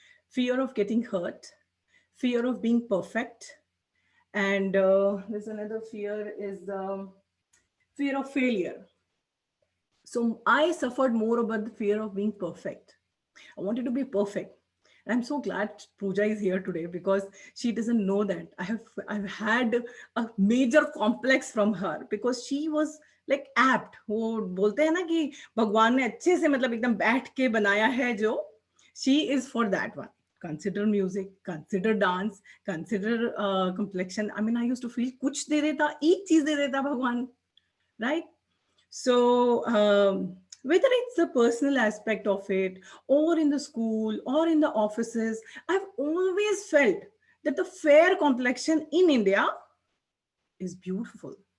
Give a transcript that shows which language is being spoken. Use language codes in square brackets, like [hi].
[en] Fear of getting hurt, fear of being perfect, and there's another fear is fear of failure. So I suffered more about the fear of being perfect. I wanted to be perfect. And I'm so glad Pooja is here today, because she doesn't know that I've had a major complex from her, because she was like apt. [hi] वो बोलते हैं ना कि भगवान ने अच्छे से मतलब एकदम बैठ के बनाया है जो, [en] she is for that one. consider music, consider dance, consider complexion. I mean, I used to feel [hi] kuch de deta, ek cheez de deta Bhagwan, [en] right? So whether it's the personal aspect of it, or in the school, or in the offices, I've always felt that the fair complexion in India is beautiful.